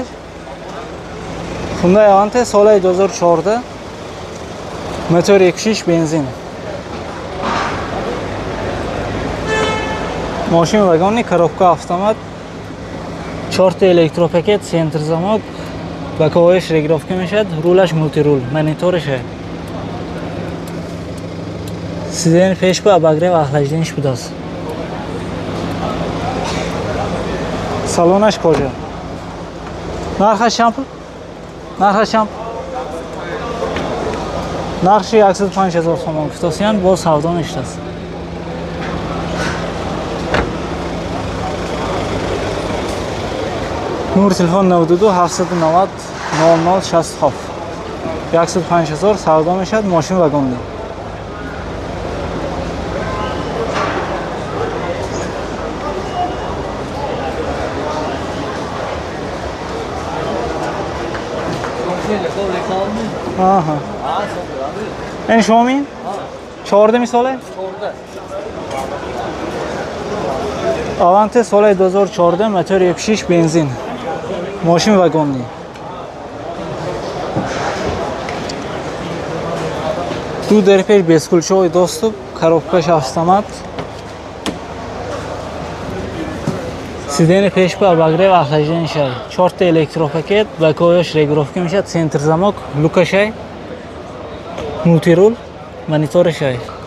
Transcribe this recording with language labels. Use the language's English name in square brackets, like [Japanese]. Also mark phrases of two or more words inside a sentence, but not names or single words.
[Tajik] Хунда Авантэ соли 2014 мотор 1.6 бензин. Мошин вагон [Russian] коробка автомат, [Tajik] 4 то электропакет, [Russian] центр замок, [Tajik] боковояш регулировка мешад, рулаш мультирул, мониториш ҳай. Сидени пеш ба [Russian] обогрев охлаждение [Tajik] шудааст. Салонаш кожа. Нархаш чанд? Нархаш чанд? нархи 105000 сомон гуфтосиям боз савдо мешудааст. номери телефон 92 790 0067. 105000 савдо мешад, мошин вагонда. آها. Ин шумо мин? 14 сола? 14. Аванте соли 2014 мотор 1.6 бензин. Мошин вагон. Ду дар пеш басколчуй доступ, коробкаш автомат. Сидени пеш ба [Russian] обогрев охлаждение [Tajik] шай, 4 та электропакет, боковояш регулировка мешад, [Russian] центр замок, [Tajik] люка шай, мультирул, монитор шай.